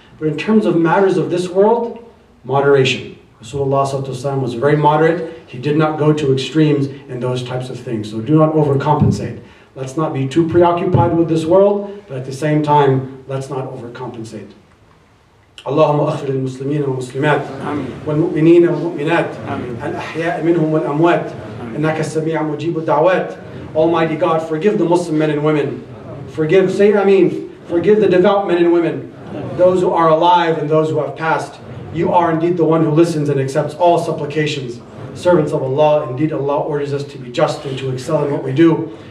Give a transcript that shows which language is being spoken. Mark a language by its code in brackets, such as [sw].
[en] But in terms of matters of this world, moderation. Rasulullah ﷺ was very moderate. He did not go to extremes in those types of things. So do not overcompensate. Let's not be too preoccupied with this world, but at the same time, let's not overcompensate. [ar] اللهم اغفر للمسلمين والمسلمات والمؤمنين والمؤمنات الأحياء منهم والأموات إنك السميع مجيب الدعوات. [en] Almighty God, forgive the Muslim men and women. Forgive, say Ameen. Forgive the devout men and women, those who are alive and those who have passed. You are indeed the one who listens and accepts all supplications. Servants of Allah, indeed Allah orders us to be just and to excel in what we do.